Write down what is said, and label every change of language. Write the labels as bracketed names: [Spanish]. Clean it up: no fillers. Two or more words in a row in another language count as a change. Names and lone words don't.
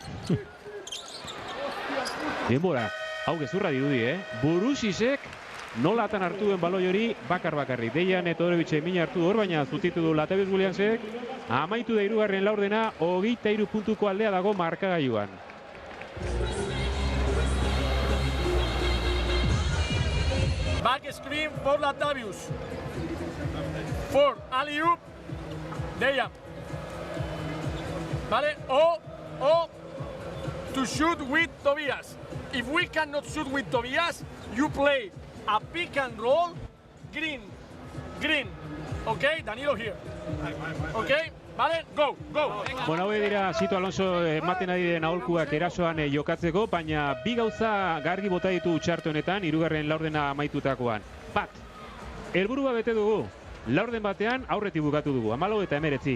[Basque] Denbora, hau gezurra dirudi, Burusisek nolatan hartu duen baloi hori bakarri. Dejan Todorovic mina hartu hor, baina zutitu du Latavius Williamsek. Amaitu da hirugarren laurdena, 23 puntuko aldea dago markagailuan. [English] Back screen for Latavius. For alley-oop, Dejan. Vale, o to shoot with Tobias. If we cannot shoot with Tobias, you play a pick and roll, green. Okay, Danilo here. Okay, vale, go. [Basque] Bueno, hau dira Sito Alonso ematen ari den aholkuak erasoan jokatzeko, baina bi gauza gargi bota ditu txarto honetan, hirugarren laurdena amaitutakoan. Bat, helburua bete dugu, laurden batean aurretik bukatu dugu, 14 eta 19.